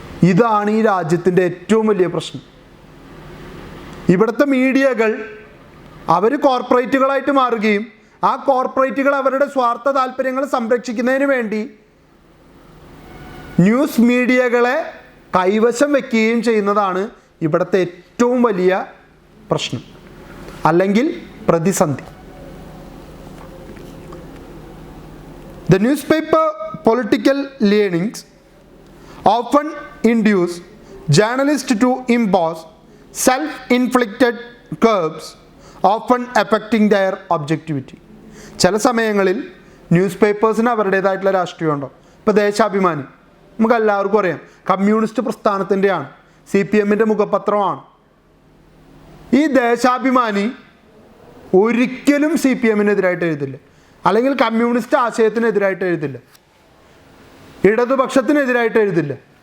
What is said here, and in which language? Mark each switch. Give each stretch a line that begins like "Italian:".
Malayalam: ഇതാണ് ഈ രാജ്യത്തിൻ്റെ ഏറ്റവും വലിയ പ്രശ്നം. ഇവിടുത്തെ മീഡിയകൾ അവർ കോർപ്പറേറ്റുകളായിട്ട് മാറുകയും ആ കോർപ്പറേറ്റുകൾ അവരുടെ സ്വാർത്ഥ താല്പര്യങ്ങൾ സംരക്ഷിക്കുന്നതിന് വേണ്ടി ന്യൂസ് മീഡിയകളെ കൈവശം വയ്ക്കുകയും ചെയ്യുന്നതാണ് ഇവിടുത്തെ ഏറ്റവും വലിയ പ്രശ്നം, അല്ലെങ്കിൽ പ്രതിസന്ധി.
English: The newspaper political leanings often induce journalists to impose self-inflicted curbs, often affecting their objectivity.
Malayalam: ചില സമയങ്ങളിൽ ന്യൂസ് പേപ്പേഴ്സിന് അവരുടേതായിട്ടുള്ള രാഷ്ട്രീയമുണ്ടോ. ഇപ്പോൾ ദേശാഭിമാനി നമുക്ക് എല്ലാവർക്കും അറിയാം, കമ്മ്യൂണിസ്റ്റ് പ്രസ്ഥാനത്തിൻ്റെയാണ്, CPMൻ്റെ മുഖപത്രമാണ്. ഈ ദേശാഭിമാനി ഒരിക്കലും CPMനെതിരായിട്ട് എഴുതില്ല, അല്ലെങ്കിൽ കമ്മ്യൂണിസ്റ്റ് ആശയത്തിനെതിരായിട്ട് എഴുതില്ല, ഇടതുപക്ഷത്തിനെതിരായിട്ട് എഴുതില്ല.